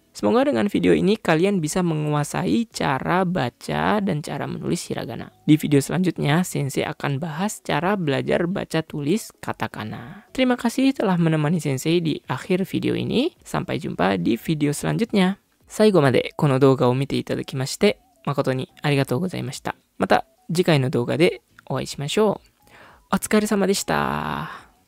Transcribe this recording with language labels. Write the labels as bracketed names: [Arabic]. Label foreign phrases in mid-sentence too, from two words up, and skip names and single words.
[Indonesian] Semoga dengan video ini kalian bisa menguasai cara baca dan cara menulis hiragana. Di video selanjutnya, sensei akan bahas cara belajar baca tulis katakana. Terima kasih telah menemani sensei di akhir video ini. Sampai jumpa di video selanjutnya. [Japanese] 最後までこの動画を見ていただきまして誠にありがとうございました。また次回の動画でお会いしましょう。お疲れ様でした。